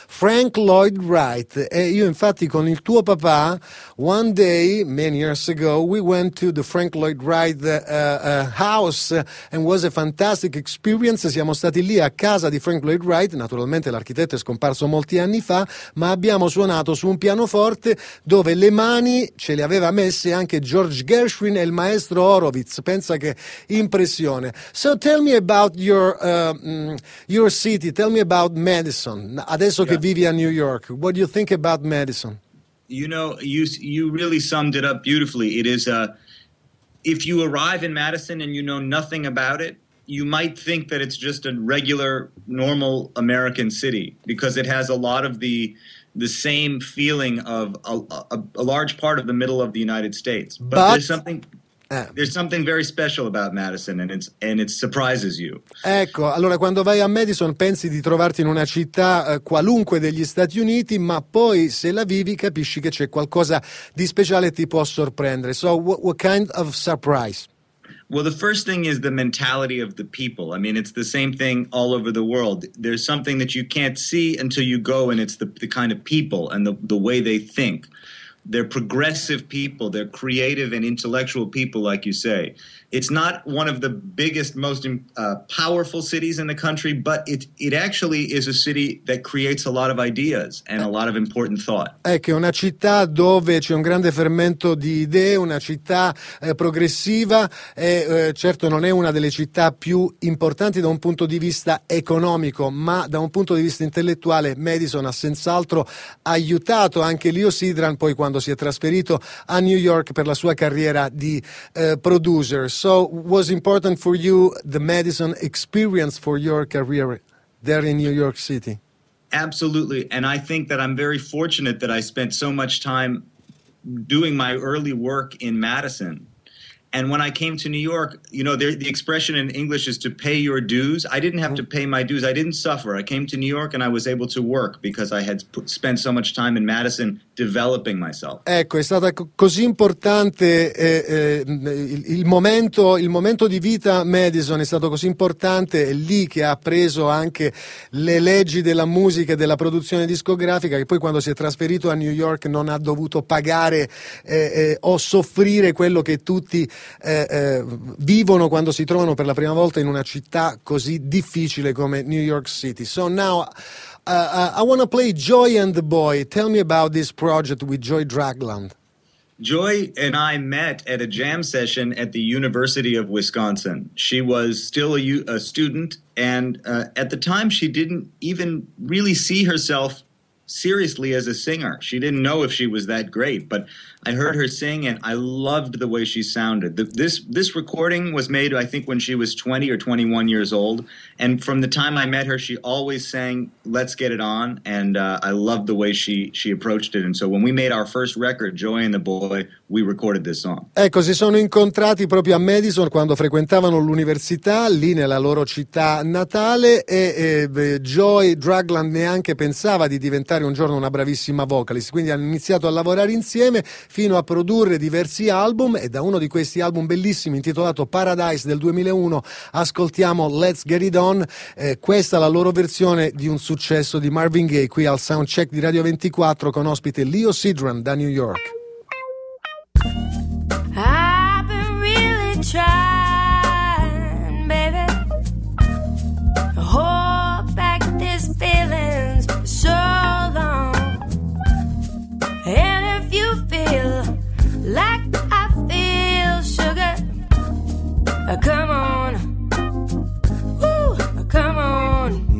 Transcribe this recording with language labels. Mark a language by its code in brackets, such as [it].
[en] Frank Lloyd Wright. [it] E io infatti con il tuo papà, [en] one day, many years ago, we went to the Frank Lloyd Wright house, and was a fantastic experience. [it] Siamo stati lì a casa di Frank Lloyd Wright, naturalmente l'architetto è scomparso molti anni fa, ma abbiamo suonato su un pianoforte dove le mani ce le aveva messe anche George Gershwin e il maestro Horowitz. Pensa che impressione. [en] So tell me about your city, tell me about Madison. [it] Adesso che vivi a New York, [en] what do you think about Madison? You know, you really summed it up beautifully. It is if you arrive in Madison and you know nothing about it, you might think that it's just a regular, normal American city, because it has a lot of the same feeling of a large part of the middle of the United States. But There's something very special about Madison, and it surprises you. [it] Ecco, allora quando vai a Madison pensi di trovarti in una città qualunque degli Stati Uniti, ma poi se la vivi capisci che c'è qualcosa di speciale, ti può sorprendere. [en] So what kind of surprise? Well, the first thing is the mentality of the people. I mean, it's the same thing all over the world. There's something that you can't see until you go, and it's the kind of people and the way they think. They're progressive people. They're creative and intellectual people, like you say. It's not one of the biggest, most powerful cities in the country, but it actually is a city that creates a lot of ideas and a lot of important thought. [it] Ecco, è una città dove c'è un grande fermento di idee, una città progressiva. Certo, non è una delle città più importanti da un punto di vista economico, ma da un punto di vista intellettuale, Madison ha senz'altro aiutato anche Leo Sidran, poi quando si è trasferito a New York per la sua carriera di producer. [en] So was important for you the Madison experience for your career there in New York City? Absolutely. And I think that I'm very fortunate that I spent so much time doing my early work in Madison. And when I came to New York, you know, the expression in English is to pay your dues. I didn't have to pay my dues. I didn't suffer. I came to New York and I was able to work because I had spent so much time in Madison developing myself. [it] Ecco, è stato così importante il momento di vita Madison, è stato così importante, è lì che ha appreso anche le leggi della musica e della produzione discografica, che poi quando si è trasferito a New York non ha dovuto pagare o soffrire quello che tutti vivono quando si trovano per la prima volta in una città così difficile come New York City. [en] So now I want to play Joy and the Boy. Tell me about this project with Joy Dragland. Joy and I met at a jam session at the University of Wisconsin. She was still a student, and at the time she didn't even really see herself seriously as a singer. She didn't know if she was that great, but I heard her sing and I loved the way she sounded. This recording was made, I think, when she was 20 or 21 years old. And from the time I met her, she always sang Let's Get It On. And I loved the way she approached it. And so when we made our first record, Joy and the Boy, we recorded this song. [it] Ecco, si sono incontrati proprio a Madison quando frequentavano l'università, lì nella loro città natale. E Joy Dragland neanche pensava di diventare un giorno una bravissima vocalist. Quindi hanno iniziato a lavorare insieme, fino a produrre diversi album, e da uno di questi album bellissimi intitolato Paradise del 2001 ascoltiamo Let's Get It On, questa è la loro versione di un successo di Marvin Gaye qui al Soundcheck di Radio 24 con ospite Leo Sidran da New York. [en] I've been really trying, baby, to hold back this feeling so long. And if you feel like I feel, sugar, come on, woo, come on.